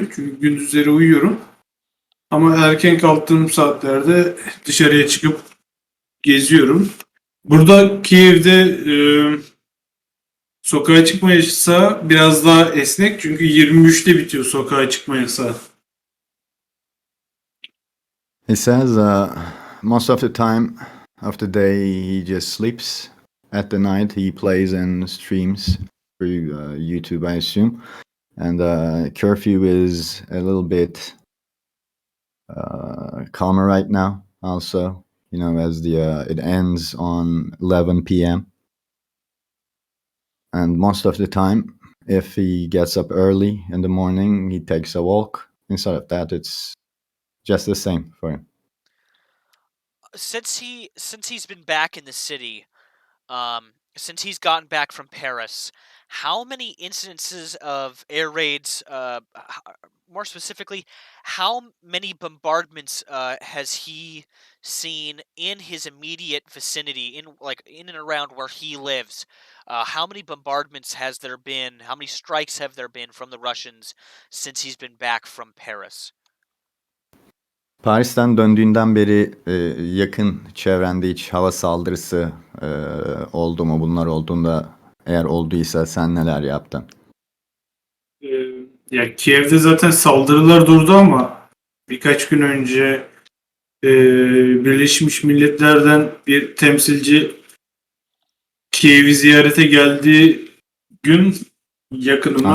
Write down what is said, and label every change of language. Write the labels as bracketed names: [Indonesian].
[Turkish] Çünkü gündüzleri uyuyorum. Ama erken kalktığım saatlerde dışarıya çıkıp geziyorum. Burada Kiev'de sokağa çıkma yasağı biraz daha esnek. Çünkü 23'te bitiyor sokağa çıkma yasağı. [English] He says most of the time of the day he just sleeps. At the night he plays and streams through YouTube, I assume. And curfew is a little bit calmer right now also, as it ends on 11 p.m. And most of the time, if he gets up early in the morning, he takes a walk. Instead of that, it's just the same for him. Since he's been back in the city, since he's gotten back from Paris, how many incidences of air raids, more specifically, how many bombardments has he seen in his immediate vicinity, in and around where he lives? How many bombardments has there been? How many strikes have there been from the Russians since he's been back from Paris? [Turkish] Paris'ten döndüğünden beri yakın çevrende hiç hava saldırısı oldu mu? Bunlar olduğunda, eğer olduysa sen neler yaptın? Ya Kiev'de zaten saldırılar durdu ama birkaç gün önce Birleşmiş Milletler'den bir temsilci Kiev'i ziyarete geldiği gün yakınıma